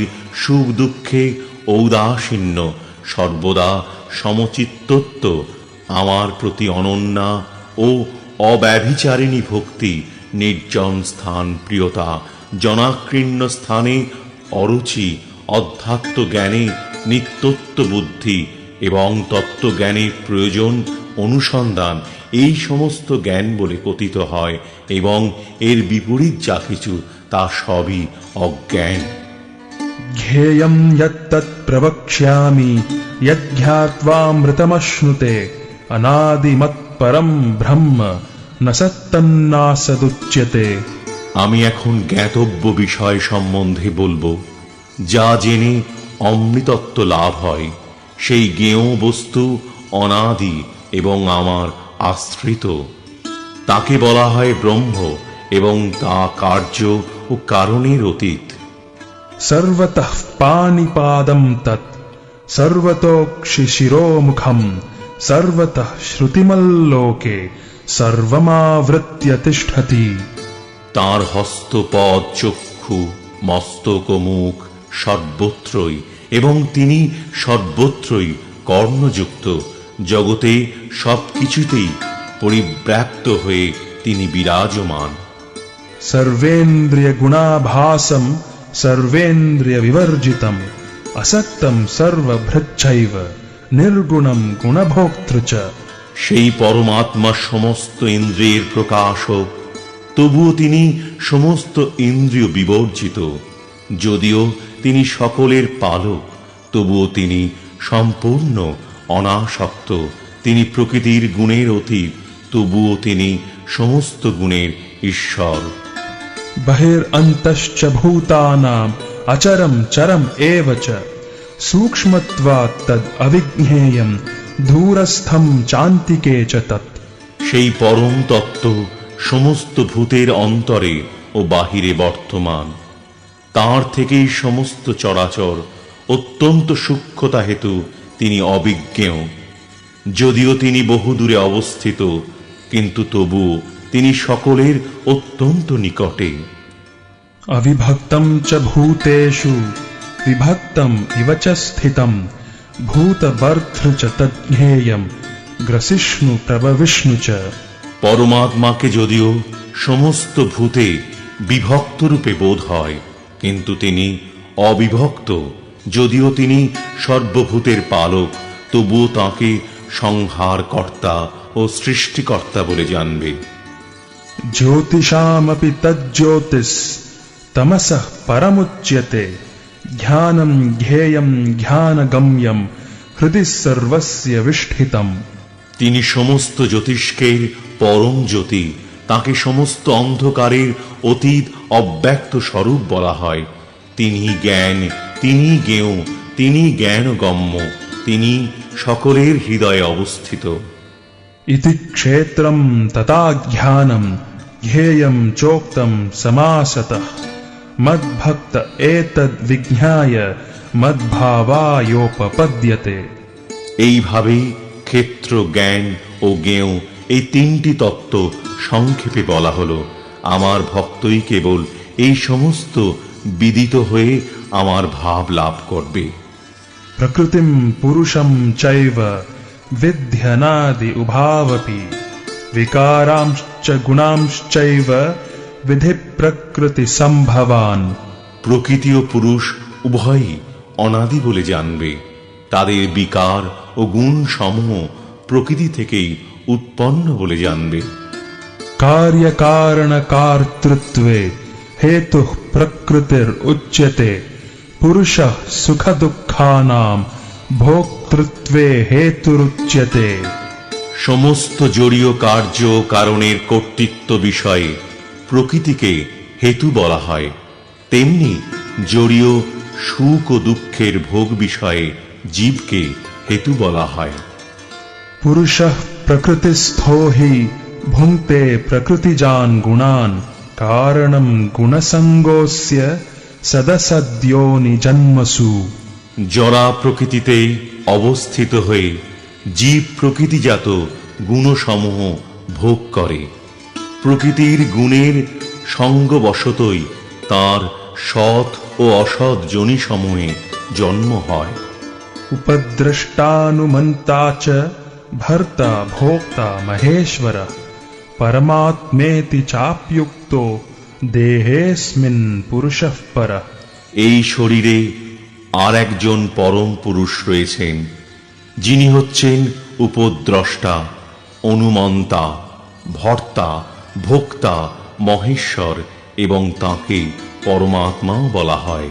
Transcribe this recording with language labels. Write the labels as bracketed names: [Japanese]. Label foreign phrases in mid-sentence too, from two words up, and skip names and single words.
[Bangla] সুখ দুঃখে ঔদাসীন্য, সর্বদা সমচিত্তত্ব, আমার প্রতি অনন্যা ও অব্যভিচারিণী ভক্তি, নির্জন স্থান প্রিয়তা, জনাকীর্ণ স্থানে অরুচি, অধ্যাত্ম জ্ঞানে নিত্যত্ব বুদ্ধি এবং তত্ত্বজ্ঞানের প্রয়োজন অনুসন্ধান, এই সমস্ত জ্ঞান বলে কথিত হয় এবং এর বিপরীত যা কিছু তা সবই অজ্ঞান। [Sanskrit] ध्येयं यत्तत् प्रवक्ष्यामि यज्ञात्वामृतमश्नुते अनादिमत्परं ब्रह्म न सत्तन्नासदुच्यते। [Bangla] আমি এখন জ্ঞাতব্য বিষয় সম্বন্ধে বলবো, যা জেনে অমৃতত্ব লাভ হয়। সেই জ্ঞেয় বস্তু অনাদি এবং আমার আশ্রিত, তাকে বলা হয় ব্রহ্ম এবং তা কার্য ও কারণের অতীত। [Sanskrit] सर्वतः पाणिपादं तत् सर्वतोक्षिशिरोमुखं सर्वतः श्रुतिमल्लोके सर्वमावृत्य तिष्ठति। [Bangla] তাঁর হস্তপদ চক্ষু মস্তক ও মুখ সর্বত্রই, এবং তিনি সর্বত্রই কর্ণযুক্ত, জগতে সবকিছুতেই পরিব্যাপ্ত হয়ে তিনি বিরাজমান। [Sanskrit] सर्वेन्द्रियगुणाभासं सर्वेन्द्रियविवर्जितं असक्तं सर्वभृच्छैव निर्गुणं गुणभोक्तृ च। [Bangla] সেই পরমাত্মা সমস্ত ইন্দ্রিয়ের প্রকাশক, তবুও তিনি সমস্ত ইন্দ্রিয় বিবর্জিত। যদিও তিনি সকলের পালক, তবুও তিনি সম্পূর্ণ অনাসক্ত। তিনি প্রকৃতির গুণের অতীত, তবুও তিনি সমস্ত গুণের ঈশ্বর। [Sanskrit] बहिरन्तश्च भूतानाम् अचरं चरम् एव च सूक्ष्मत्वात् तद् अविज्ञेयं दूरस्थं चान्तिके च तत्। [Bangla] সেই পরম তত্ত্ব সমস্ত ভূতের অন্তরে ও বাহিরে বর্তমান। তাঁর থেকেই সমস্ত চরাচর, অত্যন্ত সূক্ষ্মতা হেতু তিনি অবিজ্ঞেয়। যদিও তিনি বহুদূরে অবস্থিত, কিন্তু তবুও তিনি সকলের অত্যন্ত নিকটে। [Sanskrit] अविभक्तं च भूतेषु विभक्तम् इव च स्थितं भूतभर्तृ च तज्ज्ञेयं ग्रसिष्णु प्रभविष्णु च। [Bangla] পরমাত্মাকে যদিও সমস্ত ভূতে বিভক্ত রূপে বোধ হয়, কিন্তু তিনি অবিভক্ত। যদিও তিনি সর্বভূতের পালক, তবুও তাঁকে সংহারকর্তা ও সৃষ্টিকর্তা বলে জানবে। [Sanskrit] ज्योतिषामपि तज्ज्योतिस् तमसः परमुच्यते ध्यानं ध्येयं ध्यानगम्यं हृदि सर्वस्य विष्ठितम्। [Bangla] তিনি সমস্ত জ্যোতিষ্কের পরম জ্যোতি, তাকে সমস্ত অন্ধকারের অতীত অব্যক্ত স্বরূপ বলা হয়। তিনি জ্ঞান, তিনি জ্ঞেয়, তিনি জ্ঞানগম্য, তিনি সকলের হৃদয়ে অবস্থিত। [Sanskrit] इति क्षेत्रं तथा ज्ञानं ध्येयं चोक्तं समासतः मद्भक्त एतद्विज्ञाय मद्भावायोपपद्यते। [Bangla] এইভাবেই ক্ষেত্র, জ্ঞান ও জ্ঞেয়, এই তিনটি তত্ত্ব সংক্ষেপে বলা হলো। আমার ভক্তই কেবল এই সমস্ত বিদিত হয়ে আমার ভাব লাভ করবে। [Sanskrit] प्रकृतिं पुरुषं चैव विध्यनादि उभावपि विकारांश्च गुणांश्चैव विधि प्रकृति संभवान्। [Bangla] প্রকৃতি ও পুরুষ উভয়ই অনাদি বলে জানবে। তাদের বিকার ও গুণ সমূহ প্রকৃতি থেকেই উৎপন্ন বলে জানবে। [Sanskrit] कार्य कारण कर्तृत्वे हेतुः प्रकृतिरुच्यते पुरुषः सुख दुःखानां भोक्तृत्वे हेतुरुच्यते। [Bangla] সমস্ত জড়ীয় কার্য কারণের কর্তৃত্ব বিষয়ে প্রকৃতিকে হেতু বলা হয়, তেমনি জড়ীয় সুখ ও দুঃখের ভোগ বিষয়ে জীবকে হেতু বলা হয়। [Sanskrit] पुरुषः प्रकृतिस्थो हि भुङ्क्ते प्रकृतिजान् गुणान् कारणं गुणसङ्गोऽस्य सदसद्योनि जन्मसु। [Bangla] জরা প্রকৃতিতে অবস্থিত হয়ে জীব প্রকৃতিজাত গুণসমূহ ভোগ করে। প্রকৃতির গুণের সঙ্গবশতই তার সৎ ও ও অসৎ যোনিসমূহে জন্ম হয়। [Sanskrit] उपद्रष्टानुमन्ता च भर्ता भोक्ता महेश्वर परमात्मेति चाप्युक्तो देहेऽस्मिन् पुरुषः परः। [Bangla] এই শরীরে আর একজন পরম পুরুষ রয়েছেন, যিনি হচ্ছেন উপদ্রষ্টা, অনুমন্তা, ভর্তা, ভোক্তা, মহেশ্বর এবং তাঁকে পরমাত্মাও বলা হয়।